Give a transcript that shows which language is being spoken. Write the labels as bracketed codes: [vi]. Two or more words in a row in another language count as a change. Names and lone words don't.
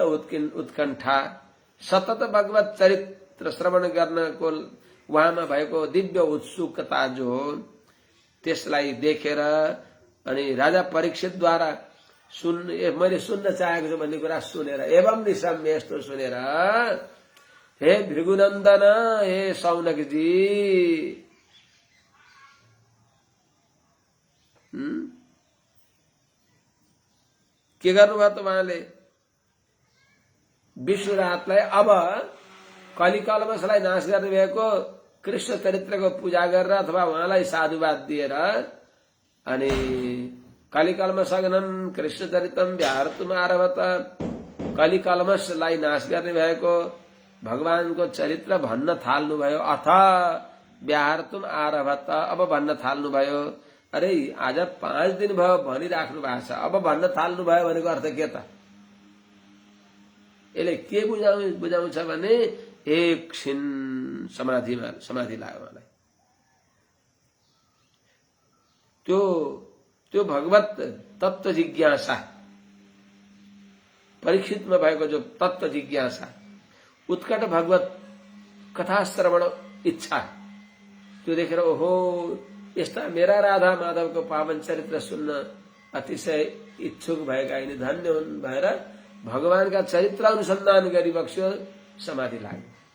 [ne] उत्कण्ठा, सतत भगवत चरित्र श्रवण गर्नको उहाँमा भएको दिव्य उत्सुकता जो हो, त्यसलाई देखेर अनि राजा परीक्षितद्वारा मैले सुन्न चाहेको छु भन्ने कुरा सुनेर, [sa] एवं निशम्य [ne] यस्तो सुनेर, हे भृगुनन्दन, हे सौनकजी, के गर्नुभयो त उहाँले? विश्वरातलाई अब कलिकल्मषलाई नाश गर्ने भएको कृष्ण चरित्रको पूजा गरेर अथवा उहाँलाई साधुवाद दिएर अनि [sa] कलिकल्मषघ्नं कृष्ण चरितम व्याहर्तुम आरभत, [ne] कलिकल्मषलाई नाश गर्ने भएको भगवानको चरित्र भन्न थाल्नुभयो। [sa] अथ व्याहर्तुम आरभत, [ne] अब भन्न थाल्नुभयो। अरे आज 5 दिन भयो भनिराख्नु भएको छ, अब भन्न थाल्नुभयो भनेको अर्थ के त? यसले के बुझाउँछ भने एकछिन समाधि लाग्यो मलाई। त्यो भगवत तत्व जिज्ञासा, परीक्षितमा भएको जो तत्व जिज्ञासा, उत्कट भगवत कथा श्रवण इच्छा, त्यो देखेर ओहो यस्ता मेरा राधा माधवको पावन चरित्र सुन्न अतिशय इच्छुक भएका यिनी धन्य हुन् भएर भगवानका चरित्र अनुसन्धान गरी बक्स्यो, समाधि लाग्यो।